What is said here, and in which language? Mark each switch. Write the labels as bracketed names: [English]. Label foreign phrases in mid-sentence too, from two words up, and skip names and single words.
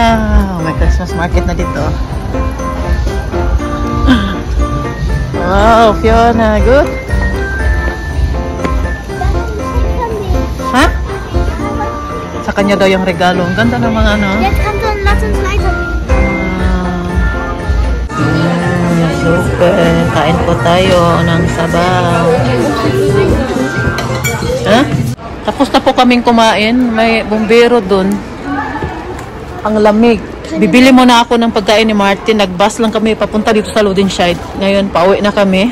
[Filipino] May [English] Christmas market [Filipino] na dito. [English] Wow, Fiona, good? Ha? [Filipino] Sa kanya daw yung regalo. Ang ganda ng mga ano. [German] Jetzt kommt so ein Lass uns weiter. Super. [Filipino] Kain po tayo ng sabaw. Ha? Tapos na po kaming kumain. May bumbero dun. Ang lamig. Bibili muna ako ng pagkain ni Martin. Nag-bus lang kami papunta dito sa Lodenscheid. Ngayon, pauwi na kami.